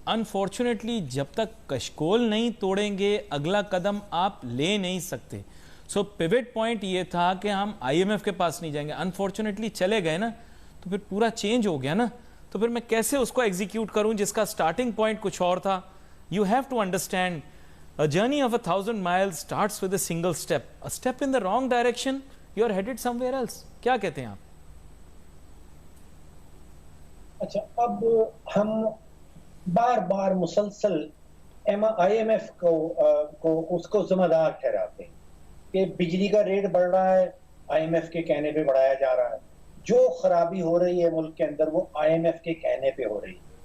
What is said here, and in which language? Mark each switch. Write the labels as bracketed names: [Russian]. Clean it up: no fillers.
[Urdu] Unfortunately جب تک کشکول نہیں توڑیں گے اگلا قدم آپ لے نہیں سکتے. سو پیوٹ پوائنٹ یہ تھا کہ ہم آئی ایم ایف کے پاس نہیں جائیں گے. انفارچونیٹلی چلے گئے نا تو پھر پورا چینج ہو گیا نا, تو پھر میں کیسے اس کو ایگزیکیوٹ کروں جس کا سٹارٹنگ پوائنٹ کچھ اور تھا. [English] You have to understand a journey of 1,000 miles starts with a single step. A step in the wrong direction, you are headed somewhere else. [Urdu] کیا کہتے ہیں آپ؟ اچھا اب ہم بار بار مسلسل آئی ایم ایف کو اس کو ذمہ دار ٹھہراتے ہیں کہ بجلی کا ریٹ بڑھ رہا ہے, آئی ایم ایف کے کہنے پہ بڑھایا جا رہا ہے. جو خرابی ہو رہی ہے ملک کے اندر وہ آئی ایم ایف کے کہنے پہ ہو رہی ہے.